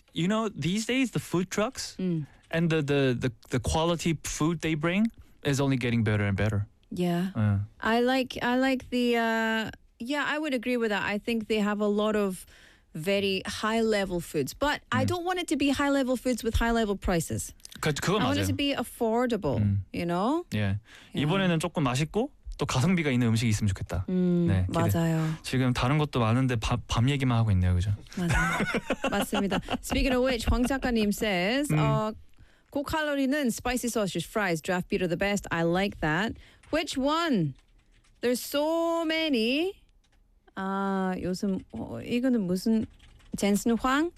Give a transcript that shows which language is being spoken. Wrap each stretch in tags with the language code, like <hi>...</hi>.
<en>You know, these days, the food trucks and the quality food they bring is only getting better and better. Yeah. I would agree with that. I think they have a lot of very high-level foods. But I don't want it to be high-level foods with high-level prices.</en> <ko>그건 맞아요.</ko> <en>I want it to be affordable, you know? Yeah.</en> <ko>이번에는 조금 맛있고 또 가성비가 있는 음식이 있으면 좋겠다. 네, 기대. 맞아요. 지금 다른 것도 많은데 밤 얘기만 하고 있네요, 그죠? 맞아요. 맞습니다.</ko> <en>Speaking of which, 황 작가님 says,</en> <ko>고칼로리는</ko> <en>spicy sausage, fries, draft beer are the best. I like that. Which one? There's so many.</en> <ko>아, 요즘 이거는 무슨... 젠슨 황?</ko>